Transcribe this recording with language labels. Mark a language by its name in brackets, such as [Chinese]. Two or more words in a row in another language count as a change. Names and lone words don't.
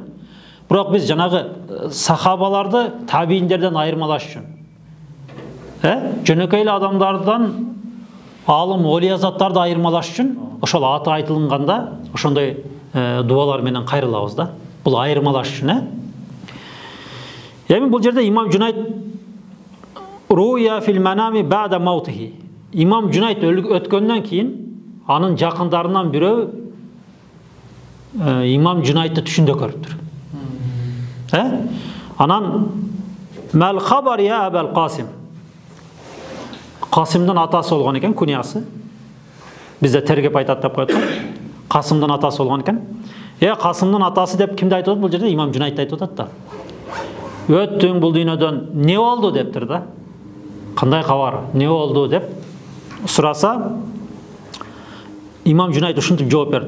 [Kyrgyz] Бирок биз жанагы сахабаларды табииндерден айырмалаш үчүн, жөнөкөй эле адамдардан алым олия заттарды айырмалаш үчүн ошол аты айтылганда ошондой дуалар менен кайрылабыз да. Бул айырмалаш үчүн, Эми бул жерде имам Жунайд [Arabic] رؤي في المنام بعد موته. [Kyrgyz] Имам Жунайд өткөндөн кийин анын жакындарынан бирөө имам Жунайдты түшүндө көрүптүр. [Arabic] Анан ما الخبر يا أبا القاسم. [Kyrgyz] Касимдин атасы болгон экен, куниясы. Бизде тергеп айтат деп коет. Касымдын атасы болгон экен. Касымдын атасы деп кимди айтып атат? Бул жерде имам Жунайдты айтып атат да. Өттүң бул дүйнөдөн не болду дептир да. Кандай кабар? Не болду деп сураса, имам Жунайд ушинтип жооп берди.